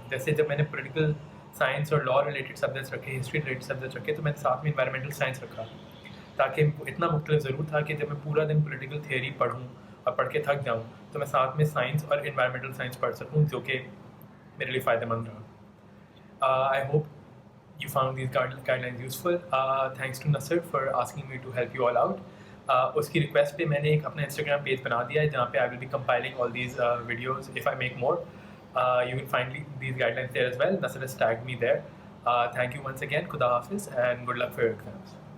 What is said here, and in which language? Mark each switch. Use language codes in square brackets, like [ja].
[ur] جیسے جب میں نے پولیٹیکل سائنس اور لا ریلیٹڈ سبجیکٹس رکھے, ہسٹری ریلیٹڈ سبجیکٹس رکھے, تو میں نے ساتھ میں انوائرمنٹل سائنس رکھا, تاکہ اتنا مختلف ضرور تھا کہ جب میں پورا دن پولیٹیکل تھیوری پڑھوں اور پڑھ کے تھک جاؤں, تو میں ساتھ میں سائنس اور انوائرمنٹل سائنس پڑھ سکوں, جو کہ میرے لیے فائدہ مند رہا. [en] I hope you found these guidelines useful. Thanks to Nasir for asking me to help you all out. [ur] اس کی ریکویسٹ پہ میں نے ایک اپنا انسٹاگرام پیج بنا دیا ہے جہاں پہ [en] I will be compiling all these videos if I make more. You will find these guidelines there as well. Nasir has tagged me there. Thank you once again. Khuda Hafiz and good luck for your exams.